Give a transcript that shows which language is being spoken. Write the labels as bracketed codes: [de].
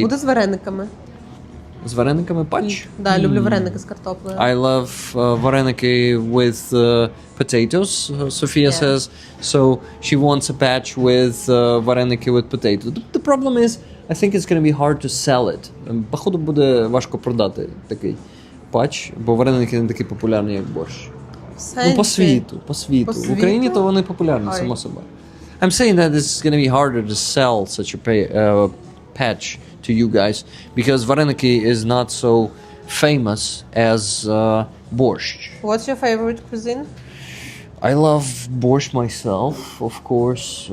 [uk] буде з варениками? з варениками патч. Да, люблю вареники з картоплею. [en] I love vareniki with potatoes, Sofia says. So she wants a patch with vareniki with potatoes. The problem is, I think it's going to be hard to sell it. [uk] Походу буде важко продати такий патч, бо вареники не такі популярні, як борщ. Ну, по світу. В Україні то вони популярні, само собою. [en] I'm saying that it's going to be harder to sell such a patch to you guys because vareniki is not so famous as borscht. What's your favorite cuisine? I love borscht myself, of course.